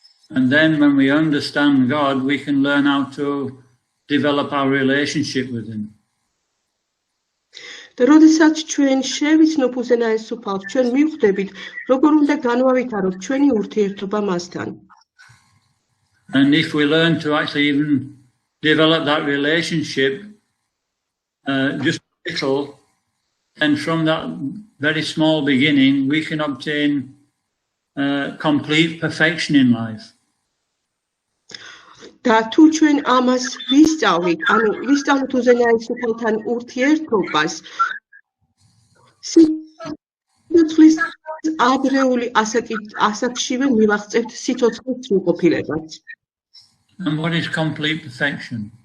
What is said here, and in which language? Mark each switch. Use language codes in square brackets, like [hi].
[en] And then when we understand God, we can learn how to develop our relationship with him. [ka] როდესაც ჩვენ შევიცნობ უზენაეს უფალს, ჩვენ მივხვდებით, როგორ უნდა განვავითაროთ ჩვენი ურთიერთობა მასთან. [en] And if we learn to actually even develop that relationship just a little, and from that very small beginning, we can obtain complete perfection in life. [ka] და თუ ჩვენ ამას ვისწავლით, ანუ ვისწავლით უზენაეს უფალთან ურთიერთობას, სიცოცხლის ადრეული ასაკშივე მივაღწევთ სიცოცხლის სრულყოფილებას. [en] And what is complete perfection?